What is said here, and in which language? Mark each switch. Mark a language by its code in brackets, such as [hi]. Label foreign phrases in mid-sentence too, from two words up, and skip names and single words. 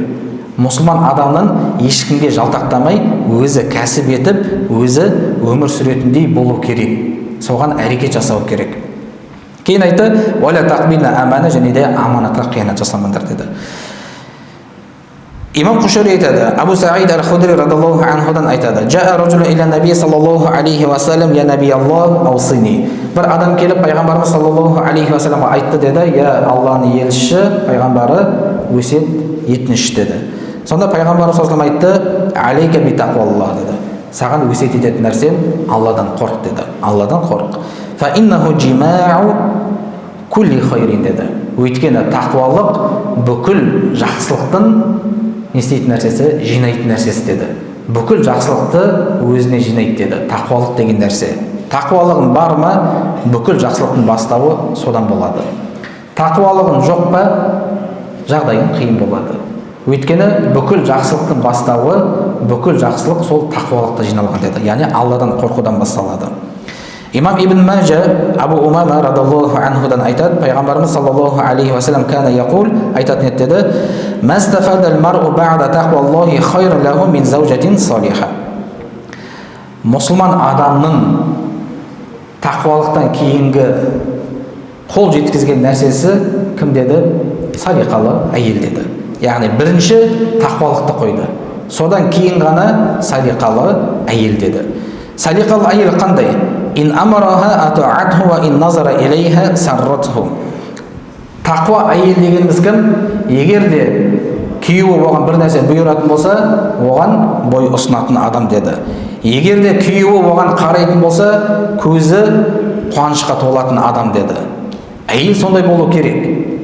[kk] Мұсылман адамның ешкімге жалтақтамай, өзі кәсіп етіп, өзі өмір сүретіндей болу керек. Соған әрекет жасау керек. Кейін айтты, [ar] «ولا تخن أمانة», [kk] және де аманатқа қиянат жасамаңдар деді. Имам Құшари айтады, [ar] Абу Саид аль-Худри رضي الله عنه айтады, «جاء رجل إلى النبي صلى الله عليه وسلم يا نبي الله, аусини». [kk] Бір адам келіп пайғамбарымыз [ar] صلى الله عليه وسلم [kk] айтты деді, «Я Алланың елшісі, пайғамбары өсиет етіңізші» деді. Сонда пайғамбарымыз [ar] صلى الله عليه وسلم [kk] айтты, [ar] «عليك بتقوى الله» [kk] деді. Саған өсиет ететін нәрсем Алладан қорқ деді. Алладан қорқ. [ar] «فإنه جماع كل خير» деді. [kk] Өйткені тақуалық бүкіл жақсылықтың не істейтін нәрсесі, жинайтын нәрсесі деді. Бүкіл жақсылықты өзіне жинайды деді. Тақуалық деген нәрсе. Тақуалығың бар ма, бүкіл жақсылықтың бастауы содан болады. Тақуалығың жоқ па, жағдайың қиын болады. Өйткені бүкіл жақсылықтың бастауы, бүкіл жақсылық сол тақуалықта жиналған деді. Яғни Алладан қорқудан басталады. Имам Ибн Маджа Абу Умама [ar] رضي الله عنه [kk] айтады, пайғамбарымыз [ar] صلى الله عليه وسلم كان يقول, айтатын еді, «ما استفاد المرء بعد تقوى الله خيرا له من زوجة صالحة». [kk] Мұсылман адамның тақуалықтан кейінгі қол жеткізген нәрсесі кім деді? Салиқалы әйел деді. Яғни бірінші тақуалықты қойды. Содан кейін ғана салиқалы әйел деді. Салиқалы әйел қандай? [ar] «إن أمرها أطاعته وإن نظر إليها سرته». [kk] Тақуа әйел дегеніміз кім? Егер де күйеуі оған бір нәрсе бұйыратын болса, оған бой ұсынатын адам деді. Егер де күйеуі оған қарайтын болса, көзі қуанышқа толатын адам деді. Әйел сондай болу керек.